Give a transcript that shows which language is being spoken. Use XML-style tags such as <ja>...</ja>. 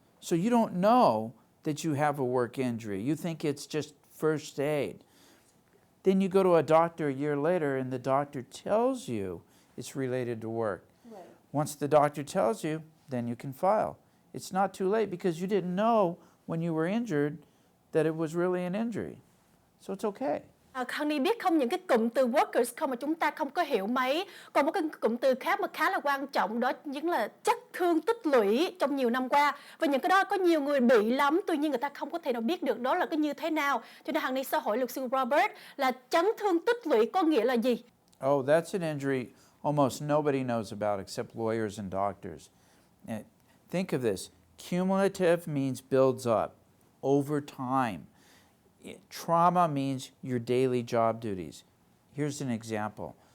<en>So you don't know that you have a work injury. You think it's just first aid. Then you go to a doctor a year later and the doctor tells you it's related to work. Right. Once the doctor tells you, then you can file. It's not too late, because you didn't know when you were injured that it was really an injury. So it's okay.</en> <vi>Honey biết không, những cái cụm từ workers không mà chúng ta không có hiểu mấy. Còn một cái cụm từ khác mà khá là quan trọng, đó chính là chấn thương tích lũy trong nhiều năm qua. Và những cái đó có nhiều người bị lắm, tuy nhiên người ta không có thể nào biết được đó là cái như thế nào. Cho nên Hằng sẽ hỏi luật sư Robert là chấn thương tích lũy có nghĩa là gì?</vi> <en>Oh, that's an injury almost nobody knows about except lawyers and doctors. And think of this. Cumulative means builds up over time. Trauma means your daily job duties. Here's an example.</en>